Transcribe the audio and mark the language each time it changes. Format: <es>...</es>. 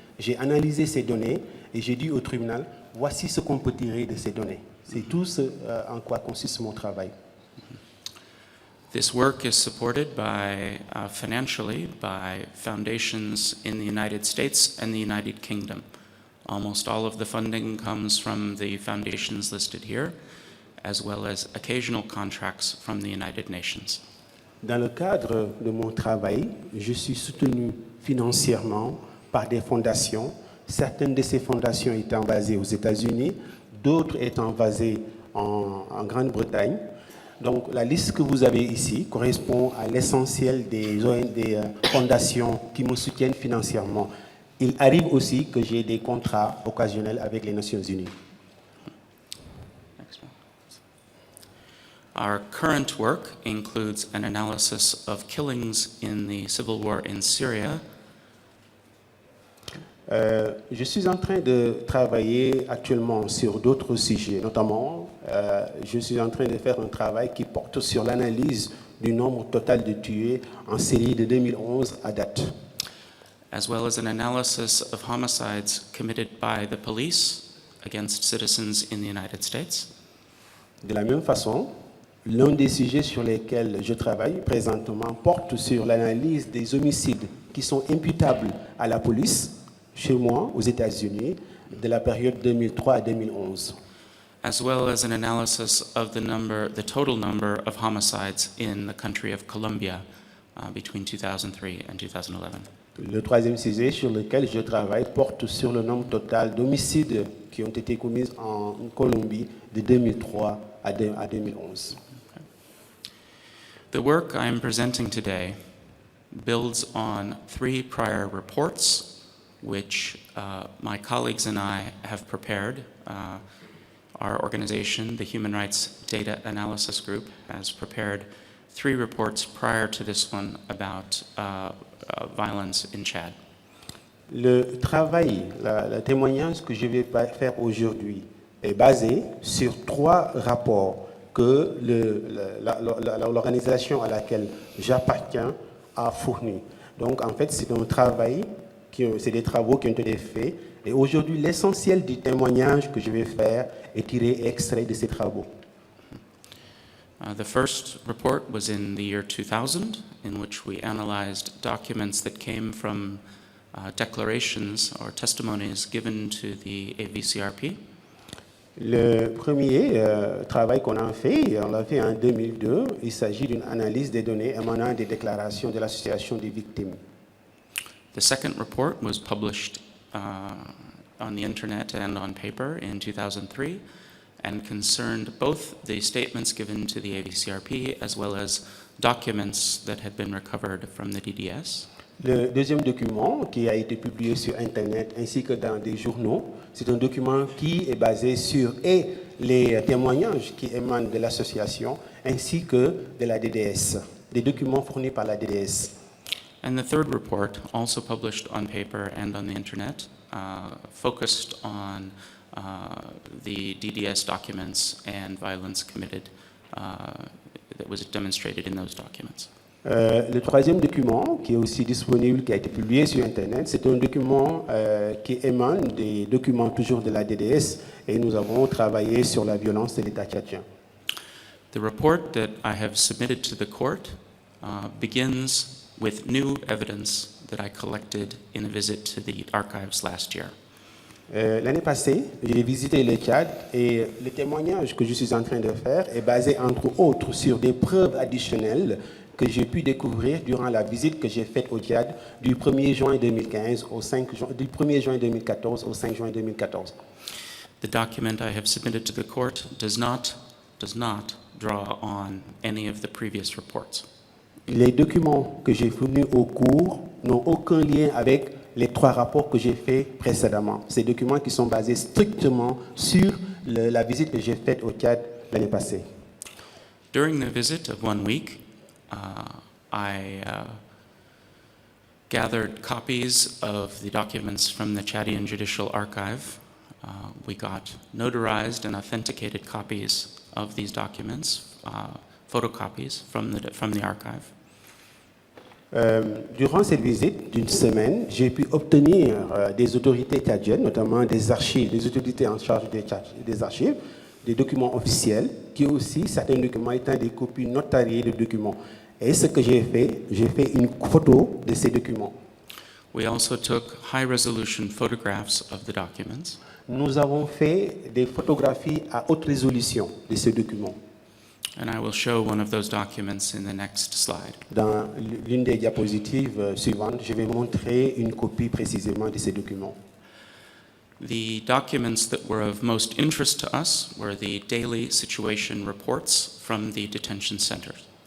<fr>J'ai analysé ces données et j'ai dit au tribunal, voici ce qu'on peut tirer de ces données. C'est tout ce en quoi consiste mon travail.</fr> <en>This work is supported by, financially by foundations in the United States and the United Kingdom. Almost all of the funding comes from the foundations listed here, as well as occasional contracts from the United Nations.</en> <fr>Dans le cadre de mon travail, je suis soutenu financièrement par des fondations, certaines de ces fondations étant basées aux États-Unis, d'autres étant basées en Grande-Bretagne. Donc la liste que vous avez ici correspond à l'essentiel des fondations qui me soutiennent financièrement. Il arrive aussi que j'ai des contrats occasionnels avec les Nations Unies.</fr> <en>Our current work includes an analysis of killings in the civil war in Syria.</en> <fr>Je suis en train de travailler actuellement sur d'autres sujets, notamment je suis en train de faire un travail qui porte sur l'analyse du nombre total de tués en série de 2011 à date.</fr> <en>As well as an analysis of homicides committed by the police against citizens in the United States.</en> <fr>De la même façon, l'un des sujets sur lesquels je travaille présentement porte sur l'analyse des homicides qui sont imputables à la police chez moi, aux États-Unis, de la période 2003 à 2011.</fr> <en>As well as an analysis of the total number of homicides in the country of Colombia between 2003 and 2011.</en> <fr>Le troisième sujet sur lequel je travaille porte sur le nombre total d'homicides qui ont été commis en Colombie de 2003 à 2011.</fr> <en>The work I am presenting today builds on 3 prior reports which my colleagues and I have prepared. Our organization, the Human Rights Data Analysis Group, has prepared 3 reports prior to this one about violence in Chad.</en> <fr>Le travail, le témoignage que je vais faire aujourd'hui est basé sur 3 rapports que l'organisation à laquelle j'appartiens a fournis. Donc en fait, c'est un travail, c'est des travaux qui ont été faits. Et aujourd'hui, l'essentiel du témoignage que je vais faire est tiré et extrait de ces travaux.</fr> <en>The first report was in the year 2000, in which we analyzed documents that came from declarations or testimonies given to the AVCRP.</en> <fr>Le premier travail qu'on a fait, on l'a fait en 2002. Il s'agit d'une analyse des données émanant des déclarations de l'association des victimes.</fr> <en>The second report was published on the internet and on paper in 2003 and concerned both the statements given to the AVCRP as well as documents that had been recovered from the DDS.</en> <fr>Le deuxième document qui a été publié sur Internet ainsi que dans des journaux, c'est un document qui est basé sur les témoignages qui émanent de l'association ainsi que de la DDS, des documents fournis par la DDS.</fr> <en>And the third report, also published on paper and on the internet, focused on the DDS documents and violence committed that was demonstrated in those documents.</en> <fr>Le troisième document, qui est aussi disponible, qui a été publié sur Internet, c'est un document qui émane des documents toujours de la DDS, et nous avons travaillé sur la violence de l'État tchadien.</fr> <en>The report that I have submitted to the court begins with new evidence that I collected in a visit to the archives last year.</en> <fr>L'année passée, j'ai visité le Tchad et le témoignage que je suis en train de faire est basé entre autres sur des preuves additionnelles que j'ai pu découvrir durant la visite que j'ai faite au Tchad du 1er juin 2015 au 5 juin, du 1er juin 2014 au 5 juin 2014.</fr> <en>The document I have submitted to the court does not draw on any of the previous reports.</en> <fr>Les documents que j'ai fournis au cours n'ont aucun lien avec les 3 rapports que j'ai faits précédemment. Ces documents qui sont basés strictement sur la visite que j'ai faite au Tchad l'année passée.</fr> <en>During the visit of 1 week, I gathered copies of the documents from the Chadian Judicial Archive. We got notarized and authenticated copies of these documents, photocopies from the archive.</en> <fr>Durant cette visite d'une semaine, j'ai pu obtenir des autorités tchadiennes, notamment des archives, des autorités en charge des archives, des documents officiels, qui aussi, certains documents étant des copies notariées de documents. Et ce que j'ai fait une photo de ces documents.</fr> <en>We also took high-resolution photographs of the documents.</en> <fr>Nous avons fait des photographies à haute résolution de ces documents.</fr> <en>And I will show one of those documents in the next slide.</en> <fr>Dans l'une des diapositives suivantes, je vais montrer une copie précisément de ces documents.</fr> <en>The documents that were of most interest to us were the daily situation reports from the detention centers.</en>